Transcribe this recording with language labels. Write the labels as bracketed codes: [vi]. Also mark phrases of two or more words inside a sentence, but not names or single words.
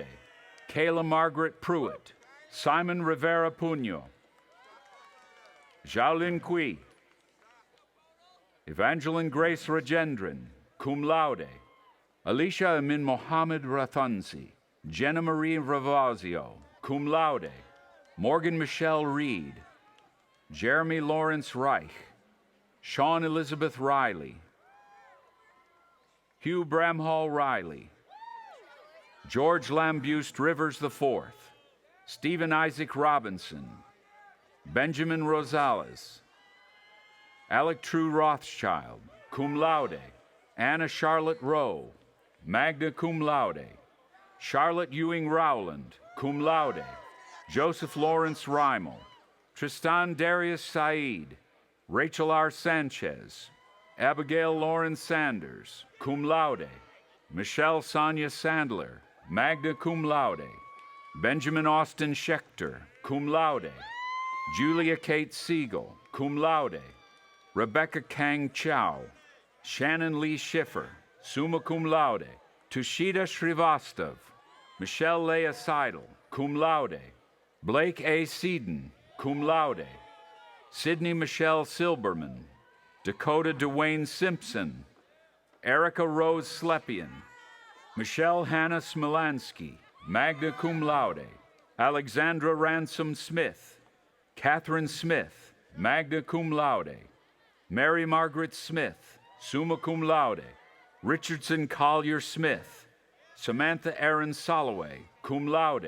[en] Kayla Margaret Pruitt. Simon Rivera Puño. Xiaolin Kui. Evangeline Grace Ragendran, [la] cum laude. [en] Alicia Amin Mohammed Rathansi. Jenna Marie Ravazio, [la] cum laude. [en] Morgan Michelle Reed. Jeremy Lawrence Reich. Sean Elizabeth Riley. Hugh Bramhall Riley. George Lambust Rivers IV. Stephen Isaac Robinson. Benjamin Rosales. Alec True Rothschild, [la] cum laude. [en] Anna Charlotte Rowe, [la] magna cum laude. [en] Charlotte Ewing Rowland, [la] cum laude. [en] Joseph Lawrence Reimel. Tristan Darius Said. Rachel R. Sanchez. Abigail Lauren Sanders, [la] cum laude. [en] Michelle Sonia Sandler, [la] magna cum laude. [en] Benjamin Austin Schechter, [la] cum laude. [en] Julia Kate Siegel, [la] cum laude. [en] Rebecca Kang Chow. Shannon Lee Schiffer, [la] summa cum laude. [en] Tushita Shrivastava. Michelle Leah Seidel, [la] cum laude. [en] Blake A. Seaton, [la] cum laude. [en] Sydney Michelle Silberman. Dakota Dwayne Simpson. Erica Rose Slepian. Michelle Hannah Smilansky, [la] magna cum laude. [en] Alexandra Ransom Smith. Catherine Smith, [la] magna cum laude. [en] Mary Margaret Smith, [la] summa cum laude. [en] Richardson Collier Smith. Samantha Aaron Soloway, [la] cum laude.